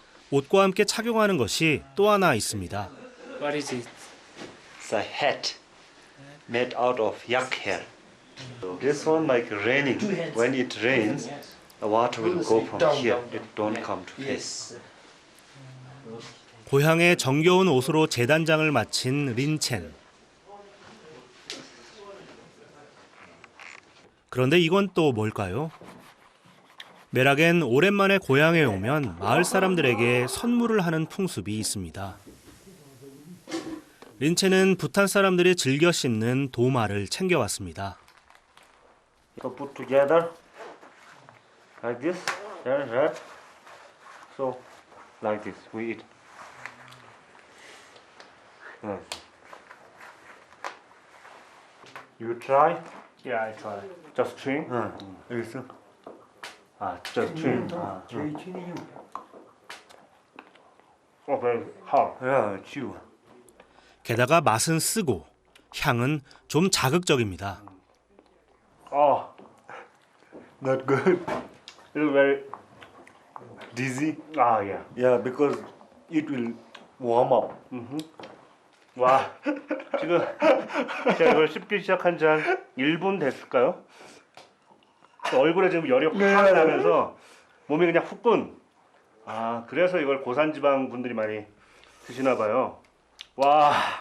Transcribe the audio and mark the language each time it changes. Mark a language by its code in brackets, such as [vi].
[ko] 옷과 함께 착용하는 것이 또 하나 있습니다. [en] What is it? It's a hat made out of yak hair. This one like raining. When it rains, the water will go from here. It don't come to face. [ko] 고향의 정겨운 옷으로 재단장을 마친 린첸. 그런데 이건 또 뭘까요? 메락엔 오랜만에 고향에 오면 마을 사람들에게 선물을 하는 풍습이 있습니다. 린첸은 부탄 사람들이 즐겨 씹는 도마를 챙겨왔습니다. [en] So put together like this, right? So like this we eat. You try? Yeah, I try. Just chewing. [ko] 알겠어. [en] Just chewing. Oh, very hard. [ko] 야, 치우. 게다가 맛은 쓰고 향은 좀 자극적입니다. [en] Oh, Not good. it's very. Dizzy. Yeah. Yeah, because it will warm up. [ko] 와, 지금 제가 이걸 씹기 시작한 지 한 1분 됐을까요? 얼굴에 지금 열이 확 나면서 몸이 그냥 후끈. 그래서 이걸 고산지방 분들이 많이 드시나 봐요. 와,